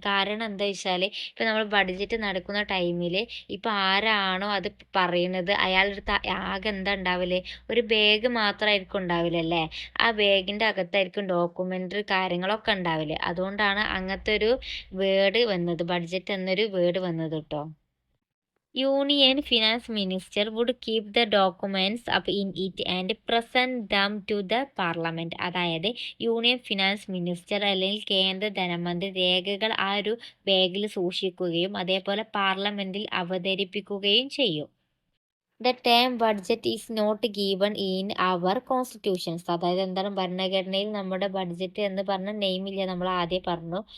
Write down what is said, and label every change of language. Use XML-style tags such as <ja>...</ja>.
<ml>കാരണം എന്താ വെച്ചാൽ ഇപ്പോൾ നമ്മൾ ബഡ്ജറ്റ് നടക്കുന്ന ടൈമിൽ ഇപ്പോൾ ആരാണോ അത് പറയുന്നത് അയാളുടെ അടുത്ത് ആകെ എന്താ ഉണ്ടാവില്ലേ, ഒരു ബാഗ് മാത്രമായിരിക്കും ഉണ്ടാവില്ലല്ലേ. ആ ബാഗിൻ്റെ അകത്തായിരിക്കും ഡോക്യുമെൻ്ററി കാര്യങ്ങളൊക്കെ ഉണ്ടാവില്ലേ. അതുകൊണ്ടാണ് അങ്ങനത്തെ ഒരു വേർഡ് വന്നത്, ബഡ്ജറ്റ് എന്നൊരു വേർഡ് വന്നത് കേട്ടോ.</ml> <en>Union Finance Minister would keep the documents up in it and present them to the Parliament.</en> <ml>അതായത് യൂണിയൻ ഫിനാൻസ് മിനിസ്റ്റർ അല്ലെങ്കിൽ കേന്ദ്ര ധനമന്ത്രി രേഖകൾ ആ ഒരു ബാഗിൽ സൂക്ഷിക്കുകയും അതേപോലെ പാർലമെന്റിൽ അവതരിപ്പിക്കുകയും ചെയ്യും.</ml> <en>The term budget is not given in our constitutions.</en> <ml>അതായത് എന്താണ്, ഭരണഘടനയിൽ നമ്മുടെ ബഡ്ജറ്റ് എന്ന് പറഞ്ഞ നെയിം ഇല്ല, നമ്മൾ ആദ്യം പറഞ്ഞു.</ml>